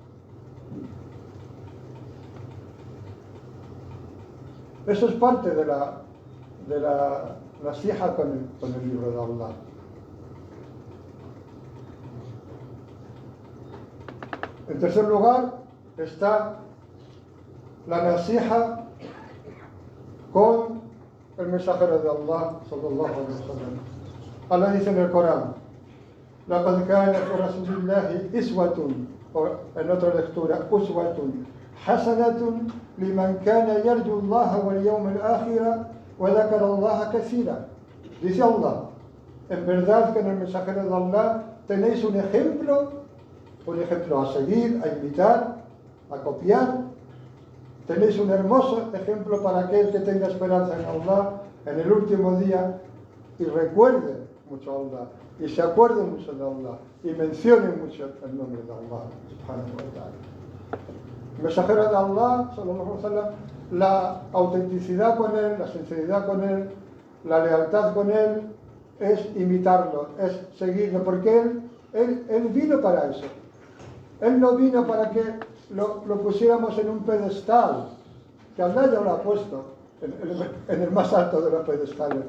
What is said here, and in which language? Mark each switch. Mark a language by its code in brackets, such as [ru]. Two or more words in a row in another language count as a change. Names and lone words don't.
[es] Eso es parte de la nasiha con el libro de Allah. En tercer lugar está la nasiha con el mensajero de Allah, [ar] صلى الله عليه وسلم. [es] Allah dice en el Corán: [ar] "لقد كان في رسول الله إسوة", [es] o en otra lectura, [ar] أسوة حسنة لمن كان يرجو الله واليوم الآخر وذكر الله كثيرا. [es] Dice Allah: en verdad que en el mensajero de Allah tenéis un ejemplo a seguir, a imitar, a copiar. Tenéis un hermoso ejemplo para aquel que tenga esperanza en Allah en el último día y recuerde mucho a Allah y se acuerde mucho de Allah y mencione mucho el nombre de Allah [ar] سبحانه وتعالى. [es] El mensajero de Allah, [ar] صلى الله عليه وسلم, [es] la autenticidad con él, la sinceridad con él, la lealtad con él es imitarlo, es seguirlo, porque él vino para eso. Él no vino para que lo pusiéramos en un pedestal, que Allah ya lo ha puesto en el más alto de los pedestales.